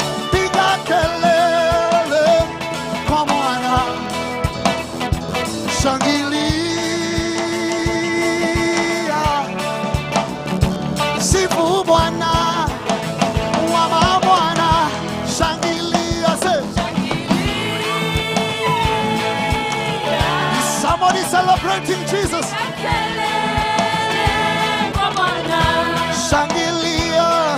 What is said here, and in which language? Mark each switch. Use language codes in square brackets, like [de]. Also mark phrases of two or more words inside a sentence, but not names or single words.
[sw] Piga kelele kwa Bwana. Shangilia. Sifu Bwana wa mabwana. Shangilia, [en] se- Is somebody celebrating Jesus? [sw] Shangilia.